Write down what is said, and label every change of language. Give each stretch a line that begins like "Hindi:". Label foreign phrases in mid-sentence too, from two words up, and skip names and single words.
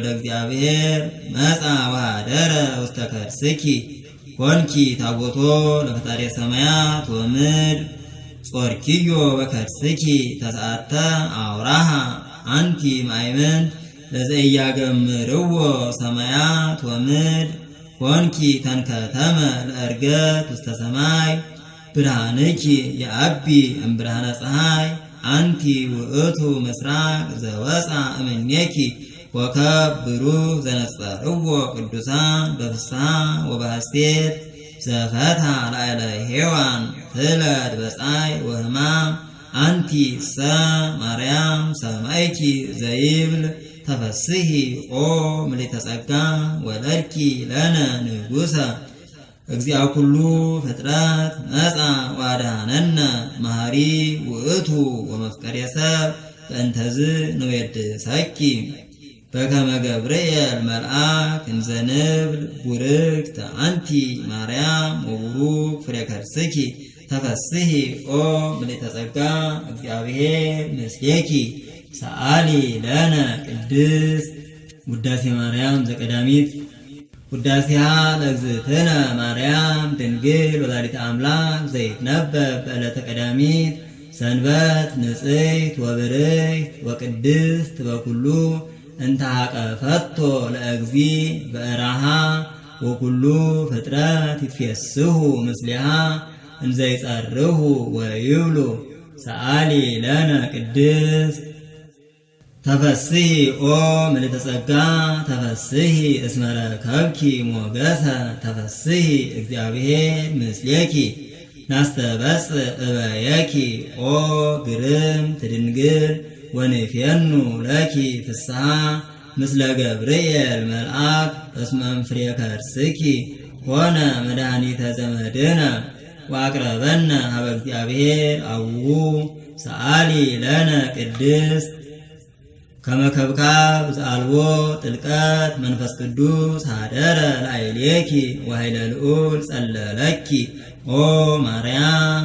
Geez: እግዚአብሔር መጻ ወኀደረ ውስተ ከርስኪ ኮንኪ ታቦቶ ለፈጣሪ ሰማያት ወምድር ጾርኪዮ በከርስኪ ተስዓተ አውራሃ አንቲ ማእምንት ለዘኢያገምርዎ ሰማያት ወምድር ኮንኪ ተንከተመ ለዕርገት ውስተ ሰማይ ብርሃንኪ የአቢ እምብርሃነ ፀሐይ አንቲ ውእቱ ምስራቅ ዘወፃ እምኔኪ ኮከብ ብሩህ ዘነጸርዎ ቅዱሳን በፍስሐ ወበሐሴት ዘፈታ ላዕለ ሔዋን ትለድ በፀሐይ ወሕማም አንቲ ሰ ማርያም ሰማይኪ ዘይብል ተፈስሒ ኦ ምልዕተ ጸጋ ወለድኪ ለነ ንጉሰ እግዚአ ኩሉ ፍጥረት መጻ ወአድኀነነ መሐሪ ውእቱ ወመፍቀሬ ሰብ በእንተዝ ንዌድሰኪ በከመ ገብርኤል መልአክ እንዘ ንብል ቡርክት አንቲ ማርያም ወቡሩክ ፍሬ ከርስኪ ተፈስሒ ኦ ምልዕተ ጸጋ እግዚአብሔር ምስሌኪ ሰአሊ ለነ ቅድስት ውዳሴ ማርያም ዘቀዳሚት ውዳሴሃ ለእግዝእትነ ማርያም ድንግል ወላዲተ አምላክ ዘይትነበብ በዕለተ ቀዳሚት ሰንበት ንጽሕት ወብርህት ወቅድስት በኩሉ እንተ ሀቀፈቶ ለእግዚ በእራሃ ወኩሉ ፍጥረት ይትፌስሑ ምስሊሃ እንዘ ይጸርሁ ወይብሉ ሰአሊ ለነ ቅድስት ተፈስሒ ኦ ምልዕተ ጸጋ ተፈስሒ እስመ ረከብኪ ሞገሰ ተፈስሒ እግዚአብሔር ምስሌኪ ናስተበጽእ እበየኪ ኦ ግርም ትድንግል ወንፌኑ ለኪ ፍስሐ ምስለ ገብርኤል መልአክ እስመ እምፍሬ ከርስኪ ሆነ መድኃኒተ ዘመድነ ወአቅረበነ ሀበ እግዚአብሔር አቡሁ ሰአሊ ለነ ቅድስት ከመ ከብካብ ዘአልቦ ጥልቀት መንፈስ ቅዱስ ሀደረ ላዕሌኪ ወኃይለ ልዑል ጸለለኪ ኦ ማርያም